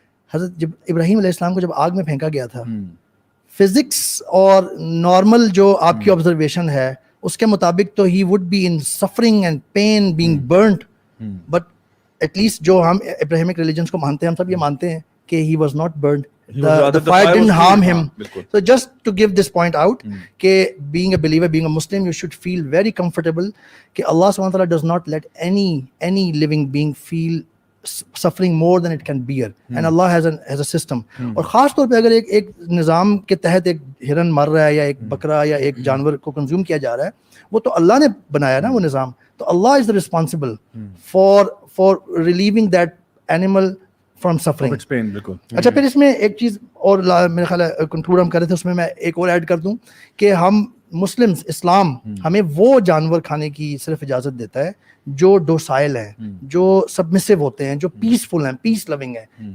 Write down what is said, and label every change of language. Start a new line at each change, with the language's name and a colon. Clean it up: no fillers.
Urdu: حضرت جب ابراہیم علیہ السلام کو جب آگ میں پھینکا گیا تھا, فزکس اور نارمل جو آپ کی آبزرویشن ہے اس کے مطابق تو
English: he would be in suffering and pain being burnt, but at least
Urdu: جو ہم ابراہیمک ریلیجنس کو مانتے ہیں, ہم سب یہ مانتے ہیں کہ
English: he was not burned, the fire didn't harm him. So just to give this point out کہ being a believer, being a Muslim, you should feel very comfortable کہ Allah subhanahu wa ta'ala does not let any living being feel suffering more than it can bear, and Allah has a system.
Urdu: اور خاص طور پہ اگر ایک نظام کے تحت ایک ہرن مر رہا ہے یا ایک بکرا یا ایک جانور کو کنزیوم کیا جا رہا ہے, وہ تو اللہ نے بنایا نا وہ نظام, تو اللہ
English: is the responsible for relieving that animal from suffering.
Urdu: اچھا پھر اس میں ایک چیز اور میرے خیال ہے کنکلوڈ ہم کر رہے تھے, اس میں میں ایک اور ایڈ کر دوں کہ ہم مسلمز, اسلام ہمیں وہ جانور کھانے کی صرف اجازت دیتا ہے جو ڈوسائل ہیں, جو سبمسو ہوتے ہیں, جو پیسفل ہیں, پیس لونگ ہیں.